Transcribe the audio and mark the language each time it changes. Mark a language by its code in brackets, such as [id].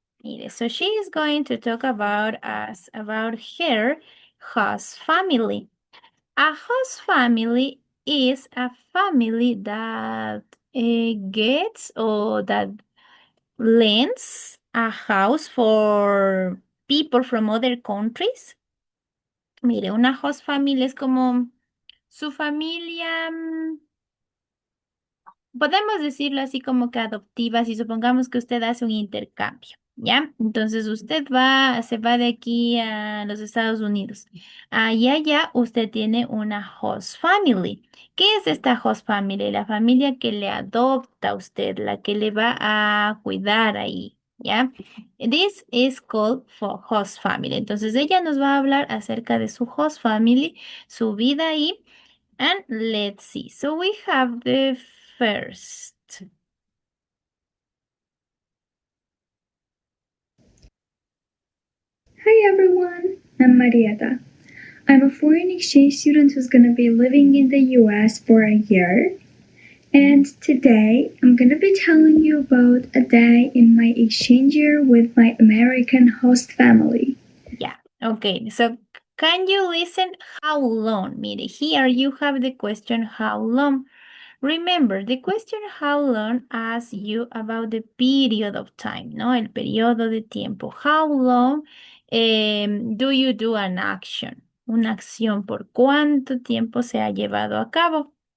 [en] Mire, so she is going to talk about her host family. A host family is a family that gets or that lends a house for people from other countries. [es] Mire, una host family es como su familia, podemos decirlo así como que adoptivas y supongamos que usted hace un intercambio, ¿ya? Entonces se va de aquí a los Estados Unidos. Allá usted tiene una host family. ¿Qué es esta host family? La familia que le adopta a usted, la que le va a cuidar ahí, ¿ya? [en] This is called for host family. [es] Entonces ella nos va a hablar acerca de su host family, su vida ahí. [en] And let's see. So we have the first. Hi everyone, I'm Marieta. I'm a foreign exchange student who's going to be living in the US for a year. And today I'm going to be telling you about a day in my exchange year with my American host family. Yeah. Okay. So can you listen how long? Mire, here you have the question how long. Remember, the question how long asks you about the period of time, ¿no? [es] El periodo de tiempo. [en] How long do you do an action? [es] Una acción, ¿por cuánto tiempo se ha llevado a cabo?